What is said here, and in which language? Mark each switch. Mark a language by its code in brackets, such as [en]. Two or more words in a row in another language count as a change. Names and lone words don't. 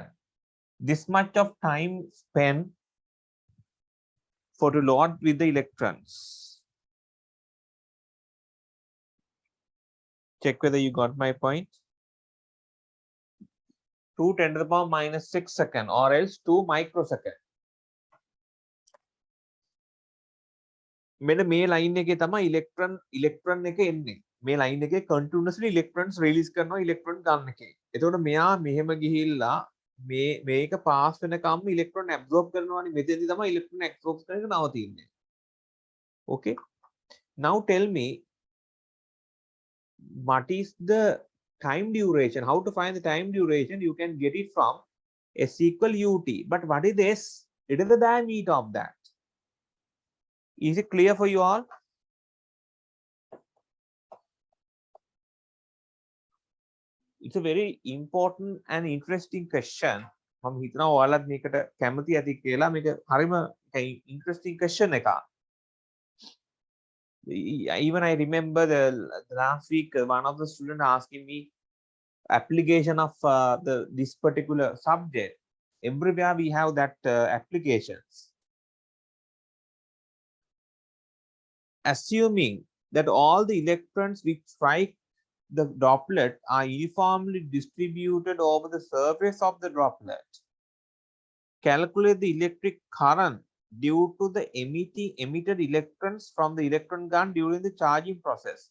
[en] This much of time spent for to load with the electrons. Check whether you got my point. 2 10 to the power minus 6 second or else 2 microsecond. [si] මෙන්න මේ line එකේ තමයි electron එක එන්නේ. මේ line එකේ [en] continuously electrons release [si] කරනවා electron ගන්න එකේ. එතකොට මෙයා මෙහෙම ගිහිල්ලා මේක pass වෙනකම් [en] electron absorb [si] කරනවානේ. මෙතෙන්දි තමයි [en] electron absorb [si] කරන එක නවතින්නේ. [en] Okay. Now tell me what is the time duration? How to find the time duration? You can get it from S equal ut. But what is this? It is the diameter of that. Is it clear for you all? It's a very important and interesting question. [si] මම හිතනවා ඔයාලත් මේකට කැමති ඇති කියලා. මේක හරිම [en] interesting question [si] එකක්. [en] Even I remember the last week one of the students asking me application of this particular subject. Everywhere we have that applications. Assuming that all the electrons which strike the droplet are uniformly distributed over the surface of the droplet, calculate the electric current due to the emitted electrons from the electron gun during the charging process.